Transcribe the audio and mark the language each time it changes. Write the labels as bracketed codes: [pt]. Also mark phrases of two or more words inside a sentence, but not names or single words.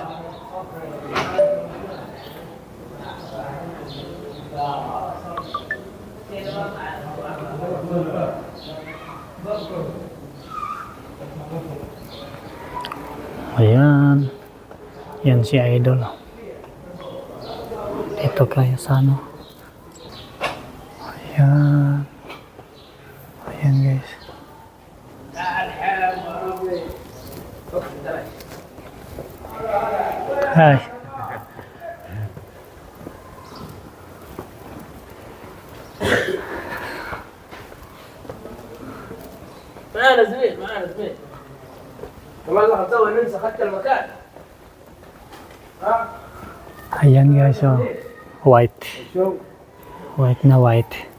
[tl] Ayan. Yan si Idol. Ito kaya sa ano. Ayan. Ayan guys. Hi. [ar] معانا زميل معانا زميل والله الله تسوي ننسى اخذت المكان [tl] Ayan guys, oh. White. White na white.